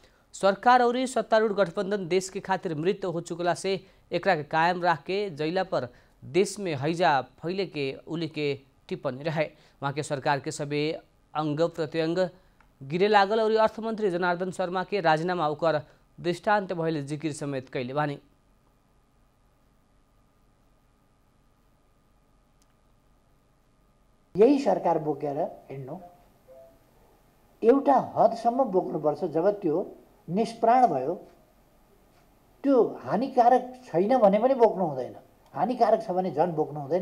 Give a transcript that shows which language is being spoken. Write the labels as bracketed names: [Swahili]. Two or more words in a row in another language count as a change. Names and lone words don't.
[Bhojpuri] सरकार और सत्तारूढ़ गठबंधन देश के खातिर मृत हो चुकला से एकरा के कायम राख के जैला पर देश में हैजा फैले के उली के टिप्पणी रहे। वहाँ के सरकार के सबै अंग प्रत्यंग गिरे लागल और अर्थमंत्री जनार्दन शर्मा के राजीनामा ओकर दृष्टान्त भइले जिकिर समेत कैले बानी। [Nepali] यही सरकार बोकेर हिँड्नु एउटा हदसम्म बोक्नुपर्छ। जब त्यो निष्प्राण भयो, त्यो हानिकारक छैन भने पनि बोक्नु हुँदैन, हानिकारक छ भने झन् बोक्नु हुँदैन।